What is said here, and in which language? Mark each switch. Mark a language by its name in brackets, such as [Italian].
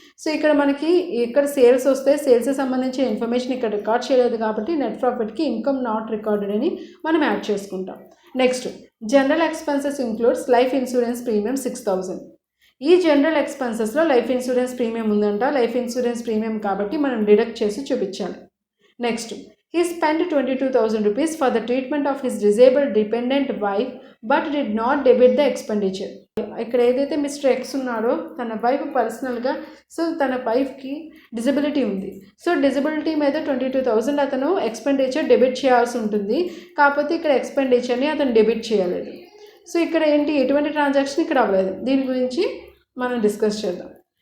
[Telugu] So ఇక్కడ మనకి ఇక్కడ సేల్స్ వస్తే సేల్స్కి సంబంధించిన ఇన్ఫర్మేషన్ ఇక్కడ రికార్డ్ చేయలేదు కాబట్టి నెట్ ప్రాఫిట్కి [English] income not recorded [Telugu] అని మనం యాడ్ చేసుకుంటాం. [English] Next general expenses includes life insurance premium 6,000. [Telugu] ఈ జనరల్ ఎక్స్పెన్సెస్లో లైఫ్ ఇన్సూరెన్స్ ప్రీమియం ఉందంట, లైఫ్ ఇన్సూరెన్స్ ప్రీమియం కాబట్టి మనం డిడక్ట్ చేసి చూపించాలి. [English] Next he spent 22,000 rupees for the treatment of his disabled dependent wife but did not debit the expenditure. [Telugu] ఇక్కడ ఏదైతే mister X ఉన్నాడో తన వైఫ్ పర్సనల్గా, సో తన వైఫ్కి డిజబిలిటీ ఉంది. సో డిజబిలిటీ మీద 22,000 అతను ఎక్స్పెండిచర్ డెబిట్ చేయాల్సి ఉంటుంది, కాకపోతే ఇక్కడ ఎక్స్పెండిచర్ని అతను డెబిట్ చేయలేదు. సో ఇక్కడ ఏంటి, ఎటువంటి ట్రాన్సాక్షన్ ఇక్కడ అవ్వలేదు. దీని గురించి మనం డిస్కస్ చేద్దాం.